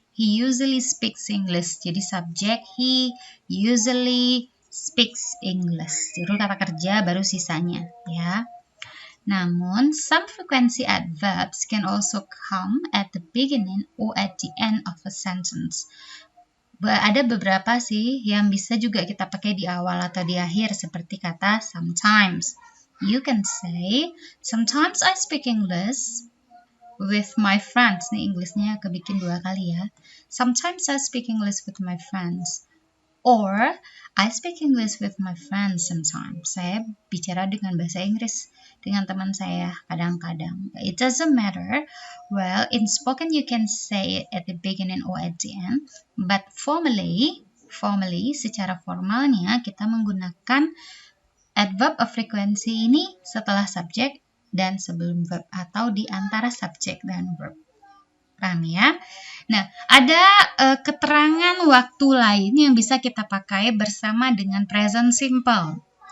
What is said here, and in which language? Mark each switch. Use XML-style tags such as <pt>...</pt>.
<id>Jadi subjek</id> <en>he usually speaks English.</en> <id>Jadi kata kerja baru sisanya, ya. Namun,</id> <en>some frequency adverbs can also come at the beginning or at the end of a sentence.</en> <id>Ada beberapa sih yang bisa juga kita pakai di awal atau di akhir, seperti kata sometimes.</id> <en>You can say, sometimes I speak English with my friends.</en> <id>Nih Inggrisnya kebikin 2 kali ya.</id> <en>Sometimes I speak English with my friends. Or, I speak English with my friends sometimes.</en> <id>Saya bicara dengan bahasa Inggris dengan teman saya kadang-kadang.</id> <en>It doesn't matter. Well, in spoken you can say it at the beginning or at the end. But formally,</en> <id>secara formalnya kita menggunakan adverb of frequency ini setelah subjek dan sebelum verb atau di antara subjek dan verb. Paham ya? Nah, ada keterangan waktu lain yang bisa kita pakai bersama dengan present simple.</id>